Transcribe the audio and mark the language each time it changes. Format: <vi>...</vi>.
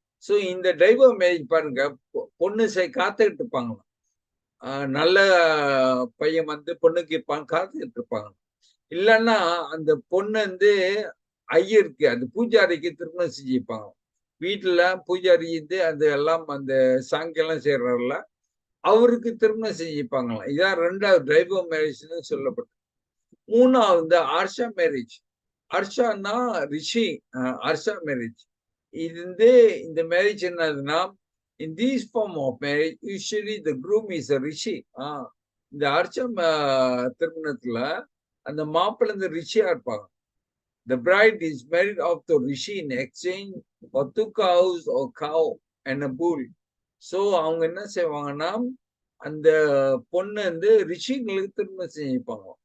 <ta>So இந்த டைபா marriage பாருங்க, பொண்ணு காத்துக்கிட்டு இருப்பாங்க. நல்ல பையன் வந்து பொண்ணுக்கு காத்துக்கிட்டு இருப்பாங்க. இல்லைன்னா அந்த பொண்ணு வந்து ஐயருக்கு, அந்த பூஜாரிக்கு திருமணம் செஞ்சுப்பாங்க. வீட்டுல பூஜாரி வந்து அது எல்லாம் அந்த சாங்கியெல்லாம் செய்யறாருல, அவருக்கு திருமணம் செஞ்சுப்பாங்களாம். இதான் 2வது டைபா மேரேஜ்னு சொல்லப்பட்டது. 3வது ஆர்ஷா மேரேஜ். ஆர்ஷான்னா ரிஷி. ஆர்ஷா மேரேஜ் இது வந்து இந்த மேரேஜ் என்னதுன்னா,</ta> <en>in this form of marriage usually the groom is a rishi.</en> <ta>இந்த ஆர்ஷா திருமணத்துல அந்த மாப்பிள்ளை இந்த ரிஷியா இருப்பாங்க.</ta> <en>The bride is married off to rishi in exchange for 2 cows or cow and a bull.</en> <ta>So அவங்க என்ன செய்வாங்கன்னா, அந்த பொண்ணு வந்து ரிஷிங்களுக்கு திருமணம் செஞ்சுப்பாங்க.</ta>